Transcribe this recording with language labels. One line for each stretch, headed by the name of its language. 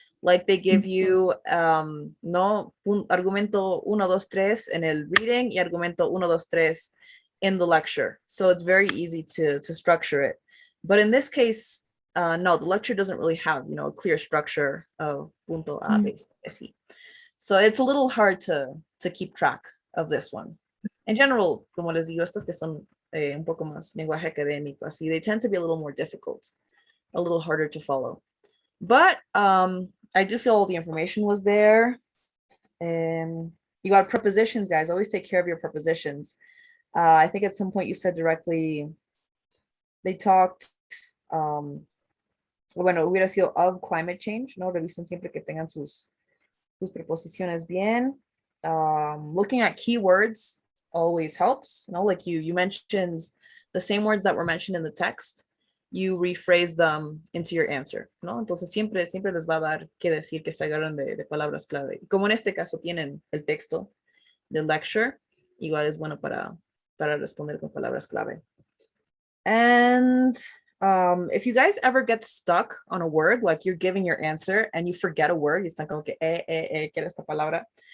English: Like they give you no
Spanish: argumento 1, 2, 3
English: en el reading y argumento 1, 2, 3 in the lecture. So it's very easy to structure it. But in this case, no, the lecture doesn't really have, a clear structure of punto A, B, C. So it's a little hard to keep track of this one. In general,
Spanish: como les digo, estas que son un poco más lenguaje académico, así,
English: they tend to be a little more difficult, a little harder to follow. But I do feel all the information was there. You got prepositions, guys. Always take care of your prepositions. I think at some point you said directly they talked,
Spanish: bueno, hubiera sido
English: of climate change,
Spanish: ¿no? Revisen siempre que tengan sus preposiciones bien.
English: Looking at keywords always helps, no? Like you mentioned the same words that were mentioned in the text, you rephrase them into your answer,
Spanish: ¿no? Entonces siempre les va a dar que decir que se agarran de palabras clave. Como en este caso tienen el texto del lecture, igual es bueno para responder con palabras clave.
English: And if you guys ever get stuck on a word, like you're giving your answer and you forget a word,
Spanish: y están como que, ¿qué era esta palabra?